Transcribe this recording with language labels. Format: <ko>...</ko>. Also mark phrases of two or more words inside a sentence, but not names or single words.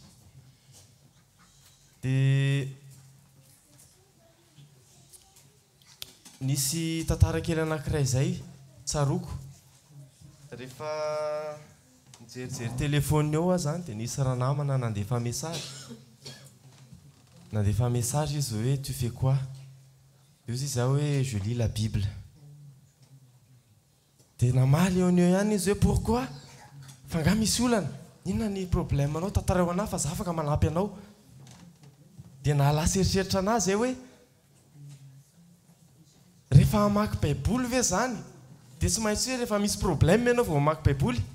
<mg>Dia nisy tantara kely anankiray izay tsaroko rehefa mijerijery téléphone eo zany dia nisy ranamana nandefa message izy hoe</mg> <fr>tu fais quoi?</fr> <mg>Io izy hoe</mg> <fr>je lis la Bible.</fr> <mg>Dia namaly eo ihany izy hoe pourquoi? Fa nga misy olana, inona ny problème anao? Tantarao anahy fa za afaka manampy anao. Dia nahalasa eritreritra anazy hoe rehefa hamaky baiboly ve zany dia tsy maintsy hoe rehefa misy problème ianao vao mamaky baiboly.</mg>